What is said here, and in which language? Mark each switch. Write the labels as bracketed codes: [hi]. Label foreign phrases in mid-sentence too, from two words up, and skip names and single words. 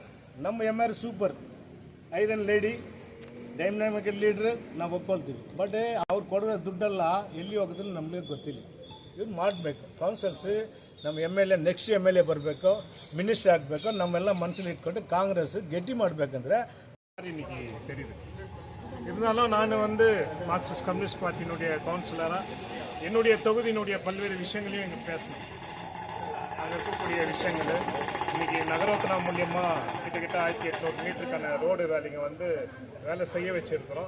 [kn] ನಮ್ಮ MLA [en] super iron lady, dynamic leader, [kn] ನಾವು ಒಪ್ಕೊಳ್ತೀವಿ. ಬಟ್ ಅವ್ರು ಕೊಡೋ ದುಡ್ಡೆಲ್ಲ ಎಲ್ಲಿ ಹೋಗೋದನ್ನು ನಮಗೆ ಗೊತ್ತಿಲ್ಲ. ಇವ್ರು ಮಾಡಬೇಕು. ಕೌನ್ಸಿಲರ್ಸ್ ನಮ್ಮ [en] next M L A [kn] ಬರಬೇಕು, ಮಿನಿಸ್ಟರ್ ಆಗಬೇಕು, ನಮ್ಮೆಲ್ಲ ಮನಸ್ಸಲ್ಲಿ ಇಟ್ಕೊಂಡು ಕಾಂಗ್ರೆಸ್ கெட்டி ಮಾಡಬೇಕಂದ್ರೆ [ta] இன்னைக்கு தெரியுது. இருந்தாலும் நான் மார்க்சிஸ்ட் கம்யூனிஸ்ட் பார்ட்டியினுடைய கவுன்சிலராக என்னுடைய தொகுதியினுடைய பல்வேறு விஷயங்களையும் இங்கே பேசணும். அங்கே இருக்கக்கூடிய விஷயங்கள் இன்றைக்கி நகரோத்தனா மூலியமாக கிட்டத்தட்ட 1800 மீட்டருக்கான ரோடு வேலைங்க வேலை செய்ய வச்சுருக்கிறோம்.